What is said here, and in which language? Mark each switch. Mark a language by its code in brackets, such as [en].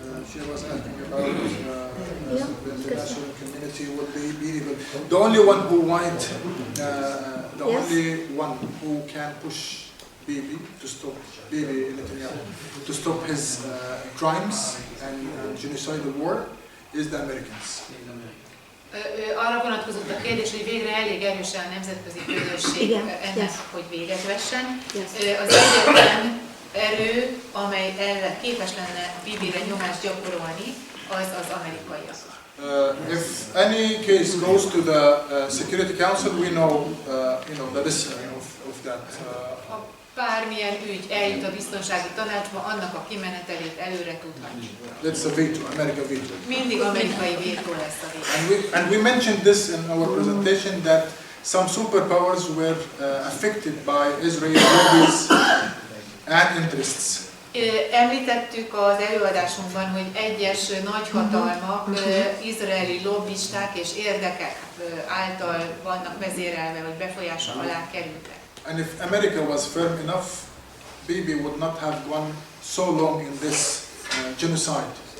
[en] She was asking about the international community would be able. The only one who might, the only one who can push Bibi to stop Bibi Netanyahu to stop his crimes and genocidal war is the Americans. [hu] Arra vonatkozott a kérdés, hogy végre elég erősen a nemzetközi közösség ennek, hogy véget vessen. Az egyetlen erő, amely ellen képes lenne Bibire nyomást gyakorolni, az amerikaiak. [en] If any case goes to the Security Council, we know, the decision of that. [hu] Bármilyen ügy eljut a biztonsági tanácsba, annak a kimenetelét előre tudhatjuk. [en] That's a veto, American veto. [hu] Mindig amerikai vétó lesz a vétó. [en] And we mentioned this in our presentation that some superpowers were affected by Israeli lobbies and interests. [hu] Említettük az előadásunkban, hogy egyes nagyhatalmak, izraeli lobbisták és érdekek által vannak vezérelve, vagy befolyása alá kerültek. [en] And if America was firm enough, Bibi would not have gone so long in this genocide.